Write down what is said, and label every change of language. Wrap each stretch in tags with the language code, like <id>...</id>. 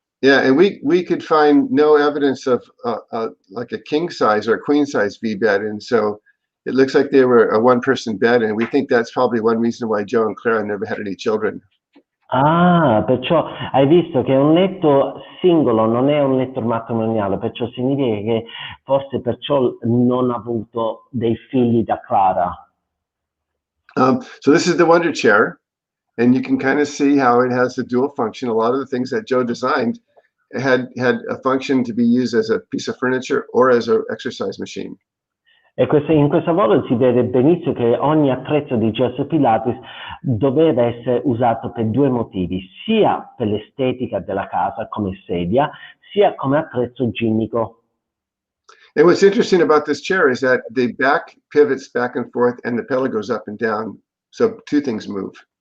<en>Yeah, and we could find no evidence of like a king size or a queen size V bed, and so it looks like they were a one-person bed, and we think that's probably one reason why Joe and Clara never had any children.</en> <it>Perciò hai visto che è un letto singolo, non è un letto matrimoniale, perciò significa che forse perciò non ha avuto dei figli da Clara.</it> <en>So this is the Wonder Chair, and you can kind of see how it has a dual function. A lot of the things that Joe designed had a function to be used as a piece of furniture or as an exercise machine.</en> <it>E in questa foto si vede benissimo che ogni attrezzo di Joseph Pilates doveva essere usato per due motivi, sia per l'estetica della casa come sedia, sia come attrezzo ginnico.</it> <en>And what's interesting about this chair is that the back pivots back and forth and the pedal goes up and down, so two things move.</en>